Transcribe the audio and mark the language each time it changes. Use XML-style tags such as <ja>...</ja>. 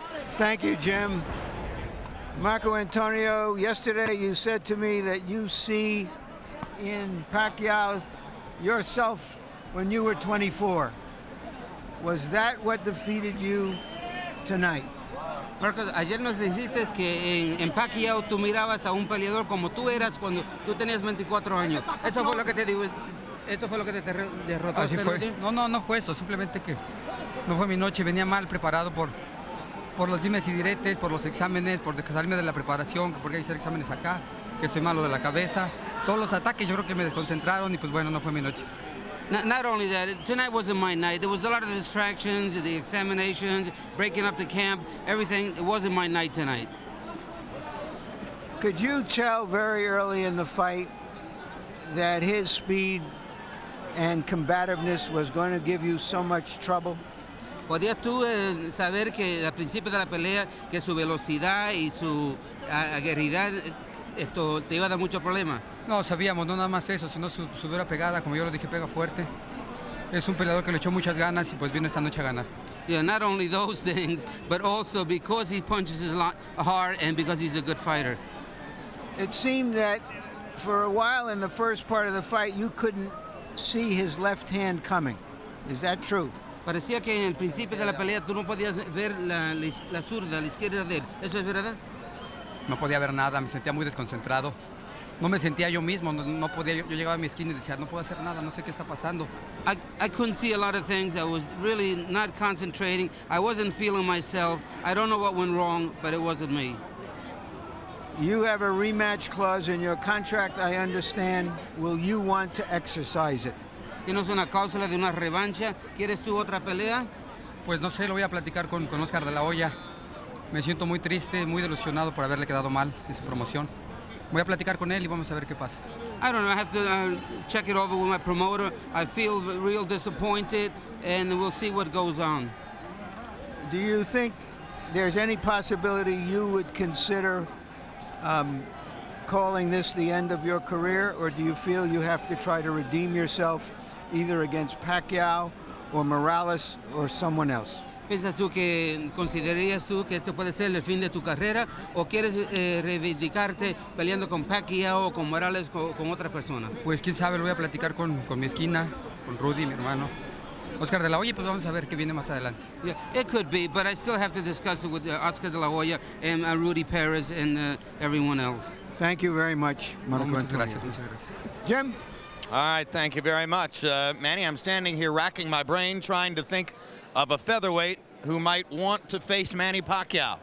<en>Thank you, Jim. Marco Antonio, yesterday you said to me that you see in Pacquiao yourself when you were 24. Was that what defeated you tonight?</en> <es>Marcos, ayer nos dijiste que en Pacquiao tú mirabas a un peleador como tú eras cuando tú tenías 24 años. Eso fue lo que te digo. ¿Esto fue lo que te derrotó? Así fue. No fue eso. Simplemente que no fue mi noche. Venía mal preparado por los dimes y diretes, por los exámenes, por salirme de la preparación, porque hay que hacer exámenes acá, que soy malo de la cabeza. Todos los ataques yo creo que me desconcentraron y pues bueno, no fue mi noche.</es> <en>Not only that, tonight wasn't my night. There was a lot of distractions, the examinations, breaking up the camp, everything. It wasn't my night tonight. Could you tell very early in the fight that his speed and combativeness was going to give you so much trouble?</en> <es>¿Podías tú saber que al principio de la pelea que su velocidad y su aguerridad esto te iba a dar mucho problema? No, sabíamos, no nada más eso, sino su dura pegada, como yo lo dije, pega fuerte. Es un peleador que le echó muchas ganas y pues vino esta noche a ganar.</es> <en>Yeah, not only those things, but also because he punches a lot hard and because he's a good fighter. It seemed that for a while in the first part of the fight, you couldn't see his left hand coming. Is that true?</en> <es>Parecía que en el principio de la pelea tú no podías ver la zurda, la izquierda de él. ¿Eso es verdad? No podía ver nada, me sentía muy desconcentrado. No me sentía yo mismo, no podía, yo llegaba a mi esquina y decía, no puedo hacer nada, no sé qué está pasando.</es> <en>I couldn't see a lot of things. I was really not concentrating. I wasn't feeling myself. I don't know what went wrong, but it wasn't me. You have a rematch clause in your contract, I understand. Will you want to exercise it?</en> <es>¿Tienes una cláusula de una revancha? ¿Quieres tú otra pelea? Pues no sé, lo voy a platicar con Oscar de la Hoya. Me siento muy triste, muy delusionado por haberle quedado mal en su promoción. Voy a platicar con él y vamos a ver qué pasa.</es> <en>I don't know, I have to check it over with my promoter. I feel real disappointed and we'll see what goes on. Do you think there's any possibility you would consider calling this the end of your career, or do you feel you have to try to redeem yourself either against Pacquiao or Morales or someone else?</en> <es>¿Piensas tú que considerarías tú que esto puede ser el fin de tu carrera o quieres reivindicarte peleando con Pacquiao o con Morales o con otra persona? Pues quién sabe, lo voy a platicar con mi esquina, con Rudy, mi hermano. Oscar de la Hoya, pues vamos a ver qué viene más adelante.</es> <en>Yeah, it could be, but I still have to discuss it with Oscar de la Hoya and Rudy Perez and everyone else. Thank you very much, Marco Antonio.</en> <es>Muchas gracias.</es> <en>Jim? All right, thank you very much. Manny, I'm standing here racking my brain trying to think of a featherweight who might want to face Manny Pacquiao.</en>